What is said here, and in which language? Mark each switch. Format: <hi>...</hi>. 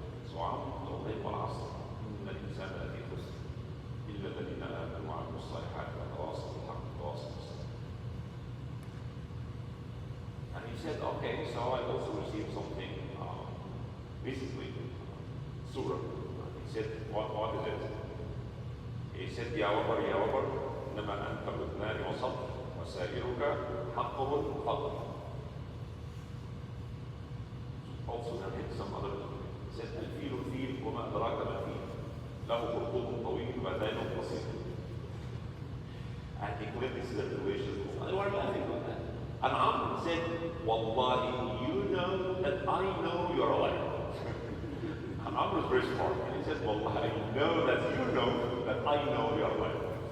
<en>So Amr told him,</en> <ar>والعصر إن الإنسان لفي خسر إلا الذين آمنوا وعملوا الصالحات وتواصوا بالحق وتواصوا بالصبر.</ar> <en>And he said, okay, so I also received something recently, surah. He said, what is it? He said,</en> <ar>يا وبر إنما أنت بإذنان وصبر وسائرك حقه فضل.</ar> <en>Also narrated some other, said,</en> <ar>الفيل وما أدراك ما الفيل له خرطوم طويل وذيل قصير.</ar> <en>And he claimed this is a revelation. They were laughing about that. And Amr said, Wallahi, you know that I know you're a liar. And Amr was very smart. And he said, Wallahi, I know that you know that I know you're a liar.</en>